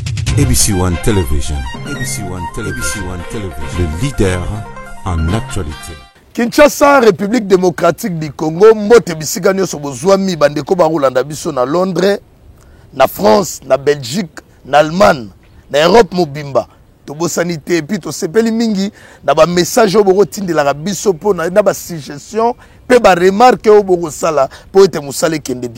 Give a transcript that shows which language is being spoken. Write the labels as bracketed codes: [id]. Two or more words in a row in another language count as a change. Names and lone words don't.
[en] ABC One Television. ABC One Television. ABC One Television. [fr] Le leader en actualité. [ln] Kinshasa, République démocratique du Congo, mbote bisika nyoso bozwami bandeko barulanda biso na Londres, na France, na Belgique, na Allemagne, na Europe mobimba. Tobo sanité [fr] et puis [ln] to sepeli mingi na ba message oboko tindela biso po na ba suggestion pe ba remarque oboko sala po ete musale kende bien.